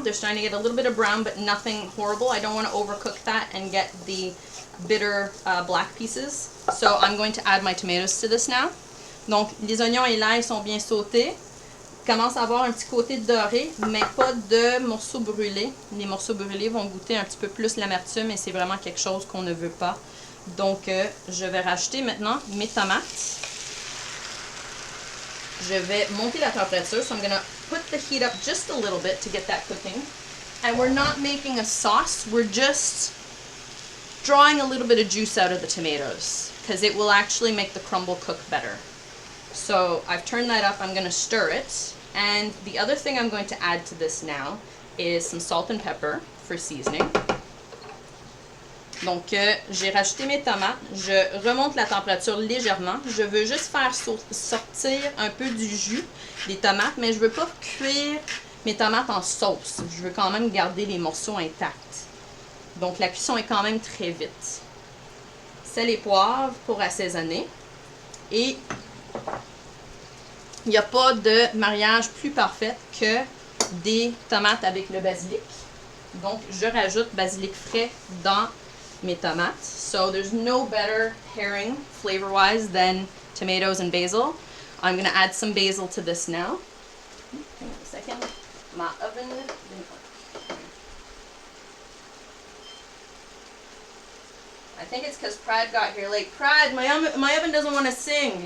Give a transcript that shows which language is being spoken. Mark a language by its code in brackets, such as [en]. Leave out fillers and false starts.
[en] They're starting to get a little bit of brown, but nothing horrible. I don't want to overcook that and get the bitter black pieces. So I'm going to add my tomatoes to this now. [fr] Donc les oignons et l'ail sont bien sautés. Commence à avoir un petit côté doré, mais pas de morceaux brûlés. Les morceaux brûlés vont goûter un petit peu plus l'amertume et c'est vraiment quelque chose qu'on ne veut pas. Donc je vais rajouter maintenant mes tomates. Je vais monter la température, [en] so I'm going to put the heat up just a little bit to get that cooking. And we're not making a sauce, we're just drawing a little bit of juice out of the tomatoes because it will actually make the crumble cook better. So I've turned that up, I'm going to stir it. And the other thing I'm going to add to this now is some salt and pepper for seasoning. [fr] Donc, j'ai rajouté mes tomates. Je remonte la température légèrement. Je veux juste faire sortir un peu du jus des tomates, mais je veux pas cuire mes tomates en sauce. Je veux quand même garder les morceaux intacts. Donc, la cuisson est quand même très vite. Sel et poivre pour assaisonner. Et il n'y a pas de mariage plus parfait que des tomates avec le basilic. Donc, je rajoute basilic frais dans mes tomates. [en] So, there's no better pairing flavor-wise than tomatoes and basil. I'm going to add some basil to this now. Hang on a second. My oven didn't work. I think it's because Pride got here late. Pride, my oven doesn't want to sing.